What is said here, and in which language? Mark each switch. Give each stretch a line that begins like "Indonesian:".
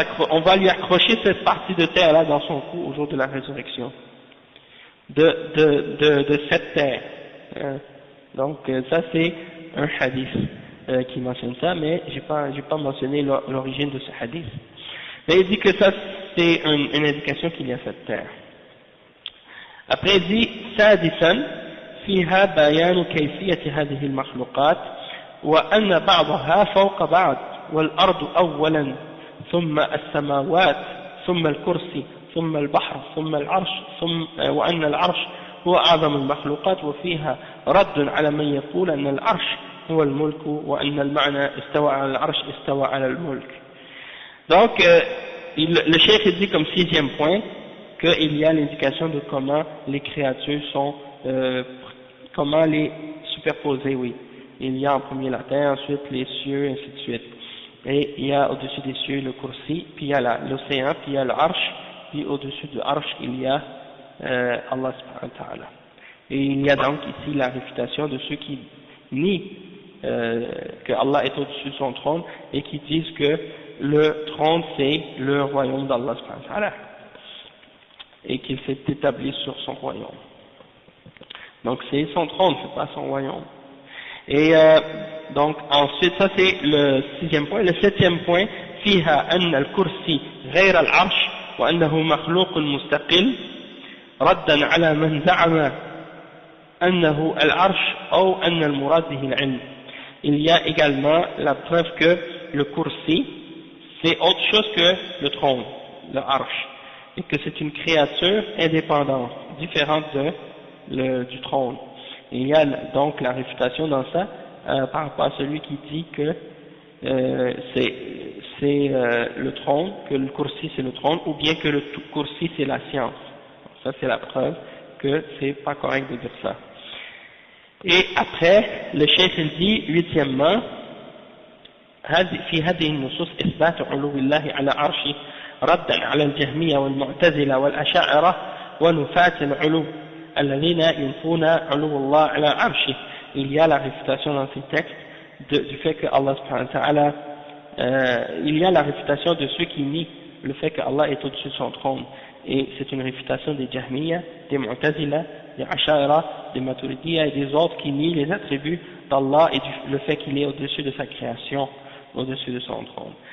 French: on va lui accrocher cette partie de terre là dans son cou au jour de la résurrection, de cette terre. Donc ça c'est un hadith qui mentionne ça, mais j'ai pas mentionné l'origine de ce hadith. Mais il dit que ça c'est une indication qu'il y a cette terre. Après il dit
Arabic: سادسا فيها بيان كيفية هذه المخلوقات وأن بعضها فوق بعض والأرض أولا ثم السماوات ثم الكرسي ثم البحر ثم العرش وأن العرش هو أعظم المخلوقات وفيها رد على من يقول أن العرش هو الملك وأن المعنى استوى على العرش استوى على الملك.
French: Donc le cheikh dit comme 6e point qu'il y a l'indication de comment les créatures sont, comment les superposer, oui. Il y a en premier la terre, ensuite les cieux, ainsi de suite. Et il y a au-dessus des cieux le kursi, puis il y a l'océan, puis il y a l'arche, puis au-dessus de l'arche il y a Allah subhanahu wa ta'ala. Et il y a donc ici la réfutation de ceux qui nient que Allah est au-dessus de son trône et qui disent que le trône c'est le royaume d'Allah subhanahu wa ta'ala et qu'il s'est établi sur son royaume. Donc c'est son trône, c'est pas son royaume. Et donc ensuite ça c'est le 6e point. Le 7e point,
Arabic: فيها أن الكرسي غير العرش وأنه مخلوق مستقل ردا على من زعم أنه العرش أو أن المراد به العلم.
French: Il y a également la preuve que le kursi c'est autre chose que le trône, le arsh, et que c'est une créature indépendante, différente du trône. Il y a donc la réfutation dans ça par rapport à celui qui dit que c'est le trône, que le kursi c'est le trône, ou bien que le kursi c'est la science. Ça c'est la preuve que c'est pas correct de dire ça. Et après, le cheikh il dit, 8e,
Arabic: في هذه النصوص إثبات علو الله على عرشه ردا على الجهمية والمعتزلة والأشاعرة ونفاة العلو الذين ينفون علو الله على عرشه.
French: Il y a la réfutation dans ces textes du fait que Allah subhanahu wa ta'ala, il y a la réfutation de ceux qui nient le fait que Allah est au-dessus de son trône et c'est une réfutation des Jahmiya, des Mu'tazila, des Ash'ara, des Maturidiyya et des autres qui nient les attributs d'Allah et le fait qu'il est au-dessus de sa création, au-dessus de son trône.